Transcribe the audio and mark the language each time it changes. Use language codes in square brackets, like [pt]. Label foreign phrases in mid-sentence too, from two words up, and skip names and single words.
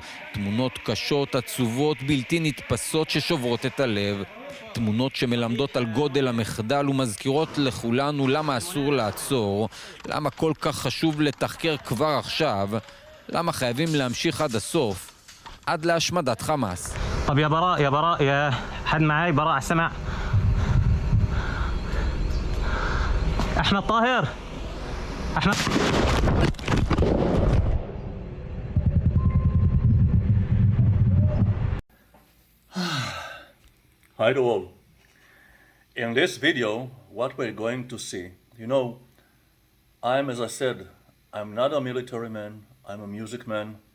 [he] תמונות קשות, עצובות, בלתי נתפסות ששוברות את הלב. תמונות שמלמדות על גודל המחדל ומזכירות לכולנו למה אסור לעצור, למה כל כך חשוב לתחקר כבר עכשיו, למה חייבים להמשיך עד הסוף, עד להשמדת חמאס. [ar] طب يا براء يا براء يا حد معي براء سمع احمد طاهر احمد [en] Hi to all. In this video, what we're going to see, as I said, I'm not a military man, I'm a music man.